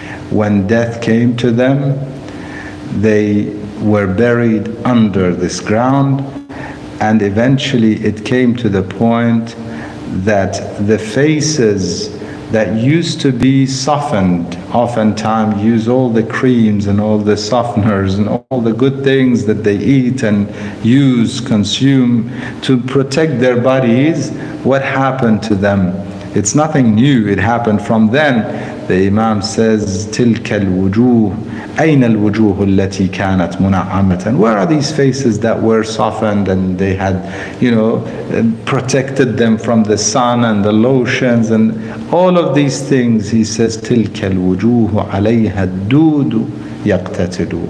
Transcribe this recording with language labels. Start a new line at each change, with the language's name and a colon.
English: When death came to them, they were buried under this ground, and eventually it came to the point that the faces that used to be softened, oftentimes use all the creams and all the softeners and all the good things that they eat and use, consume to protect their bodies. What happened to them? It's nothing new, it happened from then. The Imam says,
Arabic: تِلْكَ الْوُجُوهِ أَيْنَ الْوُجُوهُ الَّتِي كَانَتْ مُنَعَّمَةً.
English: Where are these faces that were softened and they had, protected them from the sun and the lotions and all of these things? He says,
Arabic: تِلْكَ الْوُجُوهُ عَلَيْهَا الدُّودُ يَقْتَتِلُ.